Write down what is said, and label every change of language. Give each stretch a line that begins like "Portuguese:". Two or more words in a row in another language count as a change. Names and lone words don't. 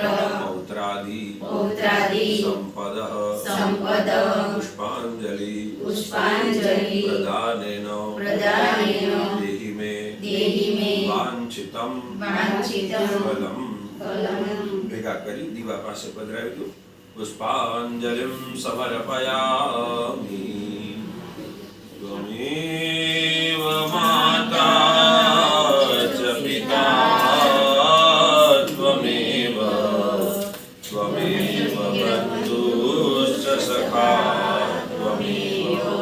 Sanskrit: पौत्रादि पौत्रादि संपद संपद पुष्पांजलि पुष्पांजलि प्रदानेन प्रदानेन देहि मे वांछितं फलम्
Gujarati: ભેગા કરી દીવા પાસે પધરાવી દો।
Sanskrit: पुष्पांजलिं समर्पयामि। त्वमेव माता च पिता त्वमेव बन्धुश्च सखा त्वमेव